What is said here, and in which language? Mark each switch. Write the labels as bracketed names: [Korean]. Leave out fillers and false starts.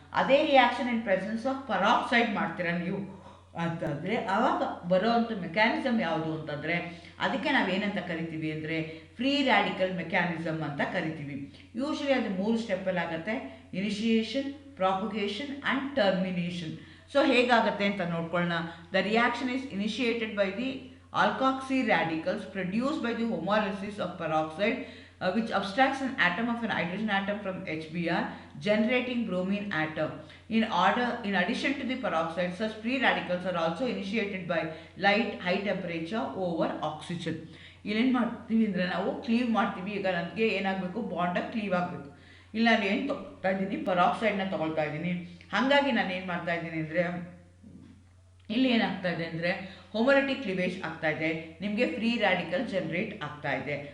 [Kannada] ಅದೇ reaction [English] in presence of peroxide [Kannada] ಮಾಡ್ತೀರಾ ನೀವು ಅಂತಂದರೆ ಆವಾಗ ಬರೋವಂಥ ಮೆಕ್ಯಾನಿಸಮ್ ಯಾವುದು ಅಂತಂದರೆ ಅದಕ್ಕೆ ನಾವೇನಂತ ಕರಿತೀವಿ ಅಂದರೆ ಫ್ರೀ ರ್ಯಾಡಿಕಲ್ ಮೆಕ್ಯಾನಿಸಮ್ ಅಂತ ಕರಿತೀವಿ. ಯೂಶ್ವಲಿ ಅದು 3 ಸ್ಟೆಪ್ಪಲ್ಲಿ ಆಗುತ್ತೆ: initiation, propagation and termination. So ಹೇಗಾಗುತ್ತೆ ಅಂತ ನೋಡ್ಕೊಳ್ಳೋಣ. [English] The reaction is initiated by the alkoxy radicals produced by the homolysis of peroxide which abstracts an atom of an hydrogen atom from HBr, generating bromine atom. In addition to the peroxide, such free radicals are also initiated by light high temperature over oxygen. [Kannada] ಇಲ್ಲೇನು ಮಾಡ್ತೀವಿ ಅಂದರೆ ನಾವು cleave ಮಾಡ್ತೀವಿ. ಈಗ ನನಗೆ ಏನಾಗಬೇಕು, ಬಾಂಡಾಗಿ cleave ಆಗಬೇಕು. ಇಲ್ಲಿ ನಾನು ಏನು ತೊಗೊಳ್ತಾ ಇದ್ದೀನಿ, ಪರಾಕ್ಸೈಡ್ನ ತೊಗೊಳ್ತಾ ಇದ್ದೀನಿ. ಹಾಗಾಗಿ ನಾನು ಏನು ಮಾಡ್ತಾ ಇದ್ದೀನಿ ಅಂದರೆ ಇಲ್ಲಿ ಏನಾಗ್ತಾ ಇದೆ ಅಂದರೆ ಹೋಮೋಲಿಟಿಕ್ ಕ್ಲಿವೇಜ್ ಆಗ್ತಾ ಇದೆ, ನಿಮಗೆ ಫ್ರೀ ರ್ಯಾಡಿಕಲ್ ಜನರೇಟ್ ಆಗ್ತಾ ಇದೆ.